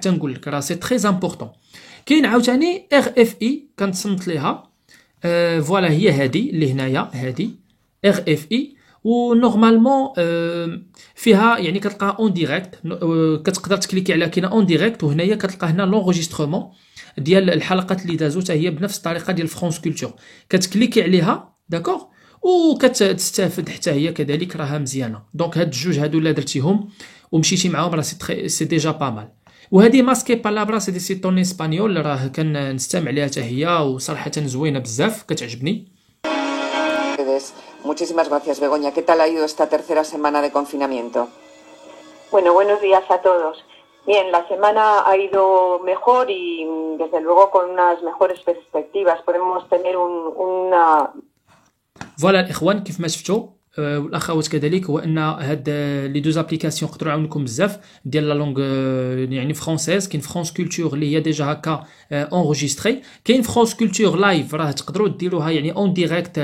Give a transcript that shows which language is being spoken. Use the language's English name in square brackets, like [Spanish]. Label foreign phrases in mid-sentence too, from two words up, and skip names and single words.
[Arabic] تنقول لك راه [French] c'est très important. [Arabic] كاين عاوتاني ار اف اي كنتصنت ليها، فوالا هي هادي اللي هنايا، هادي ار اف اي، ونورمالمون فيها يعني كتلقى [French] en direct, [Arabic] كتقدر تكليكي على كاينه [French] en direct, [Arabic] وهنايا كتلقى هنا لونغيسترومون ديال الحلقات اللي دازو حتى هي بنفس الطريقه ديال فرانس كولتور، كتكليكي عليها داكوغ وكتستافد حتى هي كذلك، راها مزيانه. دونك هاد الجوج هادو الا درتيهم ومشيتي معاهم راه [French] c'est déjà pas mal. [Arabic] وهذه ماسكي بالابرا [French] c'est des sites en espagnol, [Arabic] راه كنستمع عليها حتى هي وصراحه زوينه بزاف كتعجبني. [Spanish] Muchísimas gracias, Begoña. ¿Qué tal ha ido esta tercera semana de confinamiento? Bueno, buenos días a todos. Bien, la semana ha ido mejor y desde luego con unas mejores perspectivas. Podemos tener una... [Arabic] فوالا الاخوان كيف ما شفتوا والاخوات كذلك، هو ان هاد لي [French] deux applications [Arabic] يقدروا يعاونوكم بزاف ديال [French] la langue [Arabic] يعني فرونسيز. كاين فرونس كولتور اللي هي ديجا هكا اونغيستري، كاين فرونس كولتور لايف راه تقدروا ديروها يعني [French] en direct.